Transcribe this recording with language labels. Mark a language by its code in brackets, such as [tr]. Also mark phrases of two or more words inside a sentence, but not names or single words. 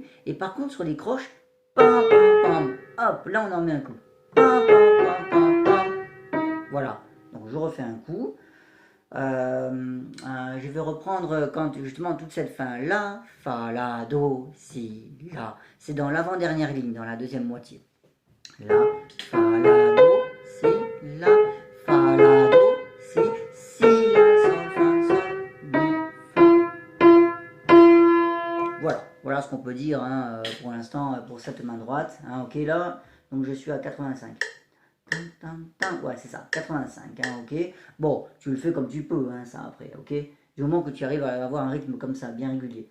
[fr] Et par contre, sur les croches, pam, pam, pam. Hop, là, on en met un coup. Pam, pam, pam, pam, pam. Voilà. Donc, je refais un coup. Je vais reprendre quand justement toute cette fin la, fa, la, do, si, la. C'est dans l'avant-dernière ligne, dans la deuxième moitié. La, fa, la, do, si, la, fa, la, do, si, la, sol, fa, sol, mi, fa. Voilà ce qu'on peut dire hein, pour l'instant pour cette main droite. Hein, ok là, donc je suis à 85. Ouais, c'est ça, 85, hein, ok. Bon, tu le fais comme tu peux, hein, ça après, ok. Du moment que tu arrives à avoir un rythme comme ça, bien régulier.